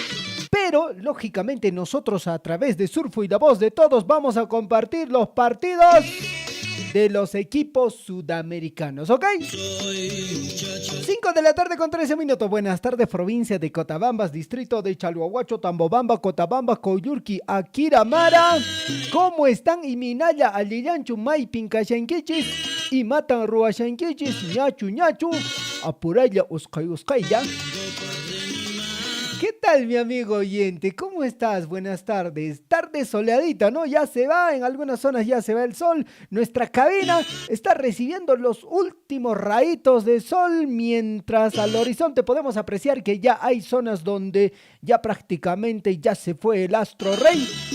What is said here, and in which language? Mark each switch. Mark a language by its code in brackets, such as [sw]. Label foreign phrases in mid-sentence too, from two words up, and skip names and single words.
[es] Pero, lógicamente, nosotros a través de Surfo y la voz de todos vamos a compartir los partidos de los equipos sudamericanos, ¿ok? 5 de la tarde con 13 minutos. Buenas tardes, provincia de Cotabambas, distrito de Chalhuahuacho, Tambobamba, Cotabamba, Coyurqui, Aquiramara. ¿Cómo están? [qu] Iminaya, Alillanchu, May, Pincachanquichis, y Matan, Ruachanquichis, Ñachu, Ñachu, Apuraya, Uskaya. [es] ¿Qué tal, mi amigo oyente? ¿Cómo estás? Buenas tardes. Tarde soleadita, ¿no? Ya se va, en algunas zonas ya se va el sol. Nuestra cabina está recibiendo los últimos rayitos de sol, mientras al horizonte podemos apreciar que ya hay zonas donde ya prácticamente ya se fue el astro rey.